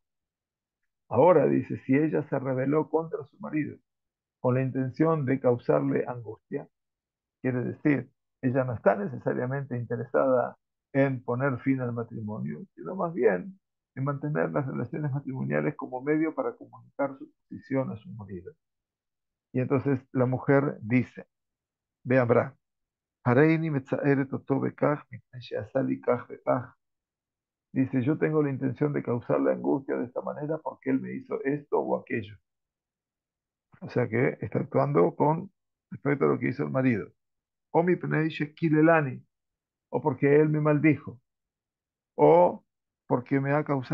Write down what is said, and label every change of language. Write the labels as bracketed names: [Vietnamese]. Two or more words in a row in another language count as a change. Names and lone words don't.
[Spanish] Ahora dice, si ella se rebeló contra su marido con la intención de causarle angustia, quiere decir, ella no está necesariamente interesada en poner fin al matrimonio, sino más bien en mantener las relaciones matrimoniales como medio para comunicar su posición a su marido. Y entonces la mujer dice, [Hebrew] ואברהם, "הריני מצערת אותו בכך, מפני שעשה לי כך בכך". [Spanish] Dice, yo tengo la intención de causarle angustia de esta manera porque él me hizo esto o aquello. O sea que está actuando con respecto a lo que hizo el marido. O [Hebrew] מפני שקיללני, [Spanish] o porque él me maldijo, o porque me ha causado contiendas.